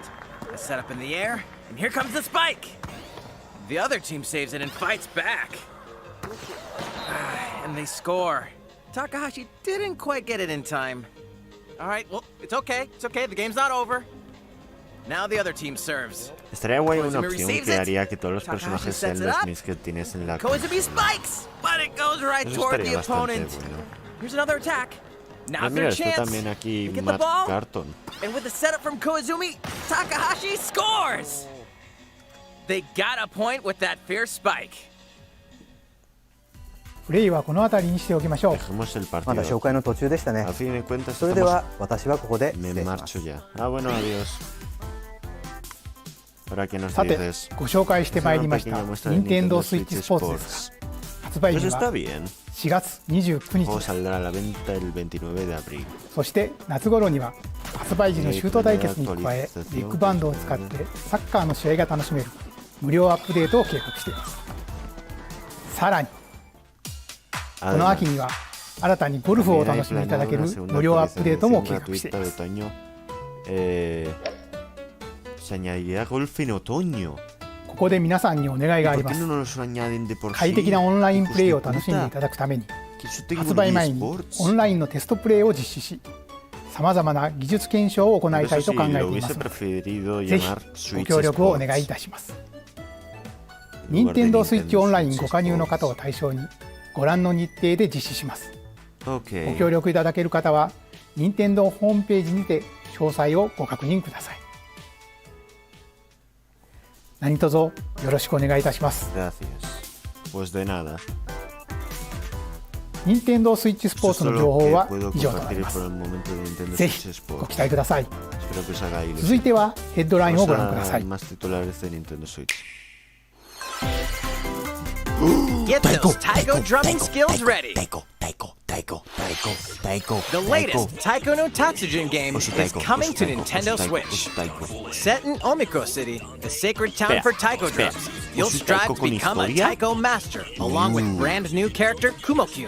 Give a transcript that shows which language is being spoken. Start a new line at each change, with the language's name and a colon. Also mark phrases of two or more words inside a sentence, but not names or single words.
English: A setup in the air, and here comes the spike. The other team saves it and fights back. And they score. Takahashi didn't quite get it in time. All right, well, it's okay. It's okay. The game's not over. Now the other team serves.
Spanish: Estaría guay una Koizumi opción receives que it. haría que todos los Takahashi personajes sets sean it los up. Mis que tienes en la
English: Koizumi spikes, but it goes right
Spanish: Eso toward estaría the bastante opponent. bueno.
English: Here's another attack.
Spanish: Ah, Now's mira, their esto chance. también aquí
English: They get the Matt ball, Carton. and with the setup from Koizumi, Takahashi scores. They got a point with that fierce spike.
Japanese: プレイはこの辺りにしておきましょう。
Spanish: Dejemos el まだ partido.
Japanese: 紹介の途中でしたね。
Spanish: A fin de cuentas,
Japanese: それでは私はここで失 me 礼します
Spanish: marcho ya. Ah, bueno, adiós. Ahora, ¿qué nos さて dices?
Japanese: ご紹介してまいりました
Spanish: Una pequeña muestra de 任天堂 Nintendo スイッチ Switch
Japanese: スポーツですが、発売
Spanish: Pues 日 está は bien. 4月29 El 日 juego です。 saldrá a la venta el 29 de abril.
Japanese: そして夏頃には発売時のシュート対決に加えビッグバンドを使ってサッカーの試合が楽しめる無料アップデートを計画しています。さらにこの秋には新たにゴルフをお楽しみいただける無料アップデートも計画しています。
Spanish: Se añadirá golf en otoño.
Japanese: ここで皆さんにお願いがあります。快適なオンラインプレイを楽しんでいただくために発売前にオンラインのテストプレイを実施し、さまざまな技術検証を行いたいと考えていますので、ぜひご協力をお願いいたします。任天堂スイッチオンラインご加入の方を対象にご覧の日程で実施します。ご協力いただける方は任天堂ホームページにて詳詳細をご確認ください。何卒よろしくお願いいたします。
Spanish: Pues de nada.
Japanese: 任天堂スイッチスポーツの情報は以上となります。ぜひご期待ください。続いてはヘッドラインをご覧ください。
English: Get those taiko drumming skills ready! The latest Taiko no Tatsujin game is coming to Nintendo Switch. Set in Omiko City, the sacred town for taiko drums, you'll strive to become a taiko master, along with brand new character Kumo-kyun.